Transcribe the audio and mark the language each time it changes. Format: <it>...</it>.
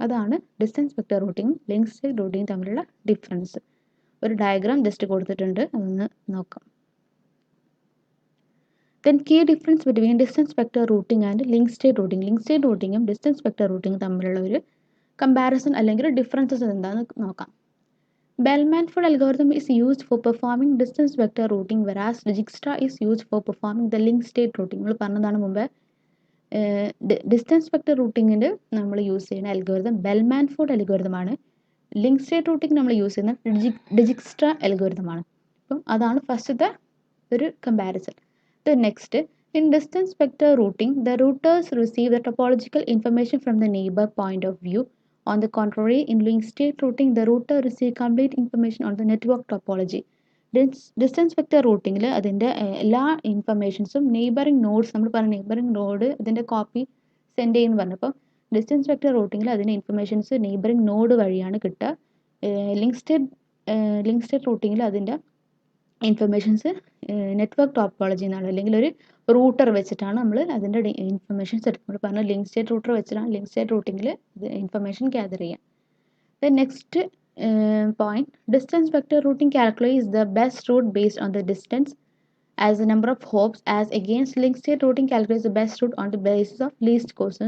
<ml>അതാണ് distance vector റൂട്ടിങ്ങും link state റൂട്ടിങ്ങും തമ്മിലുള്ള difference. ഒരു ഡയഗ്രാം ജസ്റ്റ് കൊടുത്തിട്ടുണ്ട്, അതൊന്ന് നോക്കാം.</ml> <en>Then key difference between distance vector routing and link state routing.</en> <ml>Link state റൂട്ടിങ്ങും distance vector റൂട്ടിങ്ങും തമ്മിലുള്ള ഒരു കമ്പാരിസൺ അല്ലെങ്കിൽ ഡിഫറൻസസ് എന്താണെന്ന് നോക്കാം.</ml> <en>Bell-Manford algorithm is used for performing distance vector routing, whereas Dijkstra is used for performing the link state routing.</en> <ml>നമ്മൾ പറഞ്ഞതാണ് മുമ്പേ, distance vector റൂട്ടിങ്ങിൻ്റെ നമ്മൾ use ചെയ്യുന്ന അൽഗോരിതം ബെൽ-മാൻഫോർഡ് അൽഗോരിതം ആണ്. ലിങ്ക് സ്റ്റേറ്റ് റൂട്ടിംഗ് നമ്മൾ യൂസ് ചെയ്യുന്ന ഡിജിക്സ്ട്ര അൽഗോരിതം ആണ്. അപ്പം അതാണ് ഫസ്റ്റത്തെ ഒരു comparison.</ml> <en>The next, in distance vector routing, the routers receive the topological information from the neighbor point of view. On the contrary, in link state routing, the router receives complete information on the network topology.</en> <ml>Distance vector റൂട്ടിങ്ങിൽ അതിൻ്റെ എല്ലാ ഇൻഫർമേഷൻസും neighbouring nodes, നമ്മൾ പറഞ്ഞ neighbouring node ഇതിൻ്റെ copy send ചെയ്യുന്നു പറഞ്ഞു. അപ്പോൾ distance vector റൂട്ടിങ്ങിൽ അതിൻ്റെ informations neighbouring node വഴിയാണ് കിട്ടുക. ലിങ്ക് സ്റ്റേറ്റ് റൂട്ടിങ്ങിൽ അതിൻ്റെ ഇൻഫർമേഷൻസ് നെറ്റ്വർക്ക് ടോപ്പോളജി എന്നാണ്, അല്ലെങ്കിൽ ഒരു റൂട്ടർ വെച്ചിട്ടാണ് നമ്മൾ അതിൻ്റെ ഇൻഫർമേഷൻസ് എടുക്കുന്നത്. നമ്മൾ പറഞ്ഞ ലിങ്ക് സ്റ്റേറ്റ് റൂട്ടർ വെച്ചിട്ടാണ് ലിങ്ക് സ്റ്റേറ്റ് റൂട്ടിങ്ങിൽ ഇൻഫർമേഷൻ ഗ്യാദർ ചെയ്യുക.</ml> <en>The next point, distance vector routing calculates the best route based on the distance as the number of hops, as against link state routing calculates the best route on the basis of least cost.</en>